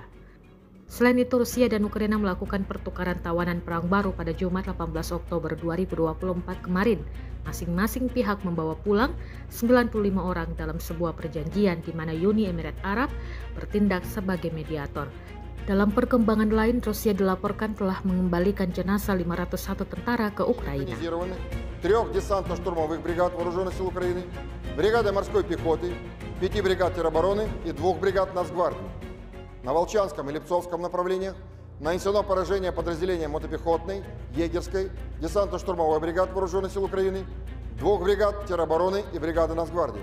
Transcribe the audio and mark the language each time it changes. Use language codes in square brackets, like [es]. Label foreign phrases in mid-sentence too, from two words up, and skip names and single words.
[id] Selain itu, Rusia dan Ukraina melakukan pertukaran tawanan perang baru pada Jumat 18 Oktober 2024 kemarin. Masing-masing pihak membawa pulang 95 orang dalam sebuah perjanjian di mana Uni Emirat Arab bertindak sebagai mediator. Dalam perkembangan lain, Rusia dilaporkan telah mengembalikan jenazah 501 tentara ke Ukraina. [ru] 3 десантно-штурмовых бригад вооруженных сил Украины, бригады морской пехоты, 5 бригад теробороны и 2 бригад Нацгвардии. На Волчанском и Липцовском направлениях нанесено поражение подразделения мотопехотной, егерской, десантно-штурмовой бригад вооруженных сил Украины, 2 бригад теробороны и бригады Нацгвардии.